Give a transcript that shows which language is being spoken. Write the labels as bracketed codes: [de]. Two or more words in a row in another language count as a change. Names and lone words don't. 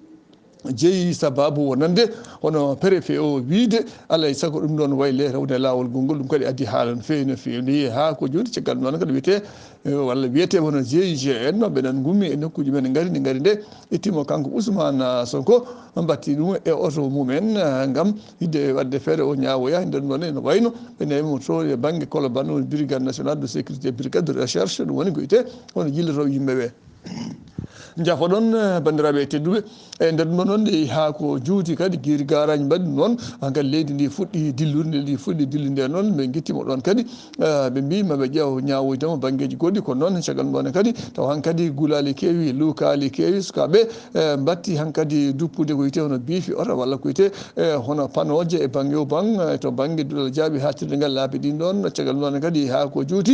[ff] jeeyi sababu wonande hono préfet o wiide alay saago ɗum ɗon wayle rewde lawol gongol ɗum kadi addi haala no fewi ni ha ko joni caggal noon kadi wiyete walla wiyete hono GIGN ɓeɗen gummi e nokkuji men gari nde ittimo kanko Ousmane Sonko batti ɗum e oto mumen gam hidde wadde feere o ñawoya nder ɗon ene wayno ɓe nawimo to e banggue Colobane woni [fr] brigade national de sécurité brigade de recherche [ff] ɗum woni ko wiyete hono jillotoɓe yimɓeɓe jafo ɗon bandiraɓe tedduɓe e nder ɗum noon ha ko juuti kadi guiri garaji mbaɗi noon kadi leydi ndi fuɗɗi dillude noon ɓe guittimo ɗon kadi ɓe mbi maɓe ƴeew ñawoydemo banggueji goɗɗi ko noon caggal ɗon kadi taw hankkadi gulali kewi luukali kewi sukaɓe batti hankkadi duppude ko wiyete hono biifi oto walla ko wiyete hono panoje e banggue o bang to banggue duɗal jaabi hattirde ngal laabi ɗin ɗon caggal ɗon kadi ha ko